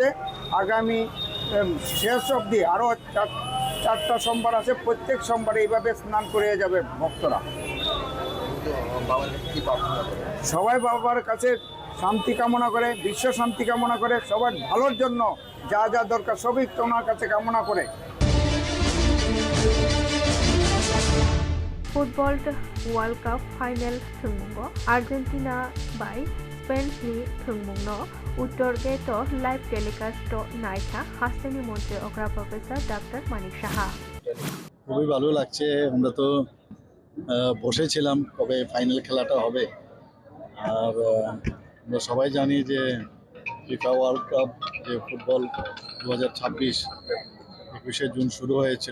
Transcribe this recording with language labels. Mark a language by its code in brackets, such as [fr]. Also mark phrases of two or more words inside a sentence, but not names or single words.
[bn] আগামী শেষ অবধি আরও চারটা সোমবার আছে। প্রত্যেক সোমবারে এইভাবে স্নান করে যাবে ভক্তরা। সবাই বাবার কাছে শান্তি কামনা করে, বিশ্ব শান্তি কামনা করে, সবার ভালোর জন্য যা যা দরকার সবই তোমার কাছে কামনা করে। [en] football world cup final [trp] थुंमुंगो आर्जेंटिना बाय स्पेन नि थुंमुंगनो उत्तर गेट [en] live telecast [trp] नायथा हास्टेनि मन्त्री अग्रा प्रफेसर डॉक्टर मानिक साहा। [bn] খুবই ভালো লাগছে। আমরা তো বসেছিলাম কবে ফাইনাল খেলাটা হবে। আর আমরা সবাই জানি যে ফিফা ওয়ার্ল্ড কাপ যে ফুটবল 2026 21শে জুন শুরু হয়েছিল।